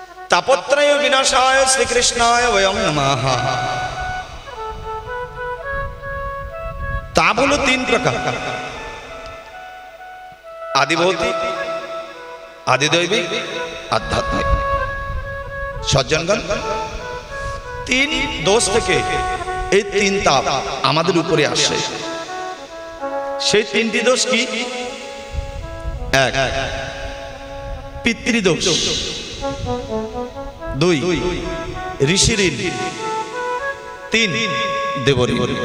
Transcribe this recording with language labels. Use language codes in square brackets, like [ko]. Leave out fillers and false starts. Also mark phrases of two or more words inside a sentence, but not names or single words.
[sa] तापत्रय विनाशाय श्री कृष्णाय वयं नमः। [bn] তাপ হলো তিন প্রকার, আদিভৌতিক, আদিদৈবিক, আধ্যাত্মিক। সজ্জনগণ, তিন দোষ থেকে এই তিন তাপ আমাদের উপরে আসে। সেই তিনটি দোষ কি? এক, পিতৃদোষ। দুই, ঋষির। তিন, দেবরী।